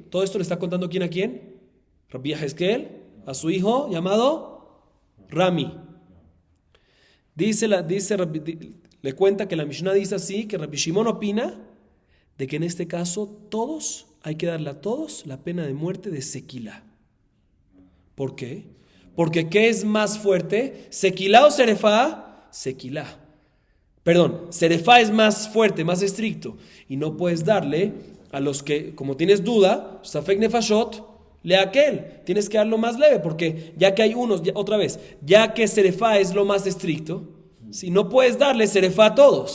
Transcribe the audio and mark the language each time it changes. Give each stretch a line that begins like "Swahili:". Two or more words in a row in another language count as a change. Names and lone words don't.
Spanish: Todo esto le está contando ¿quién a quién? Rabbi Yehezkel, a su hijo llamado Rami. Le cuenta que la Mishnah dice así, que Rabbi Shimon opina de que en este caso hay que darle a todos la pena de muerte de sequilá. ¿Por qué? Porque ¿qué es más fuerte? ¿Sequilá o serefá? Sequilá. Perdón, serefá es más fuerte, más estricto. Y no puedes darle a los que, como tienes duda,
Hebrew: Safek Nefashot,
Spanish: le a aquel. Tienes que darlo más leve, porque ya que hay unos, otra vez, ya que serefá es lo más estricto, si no puedes darle serefá a todos.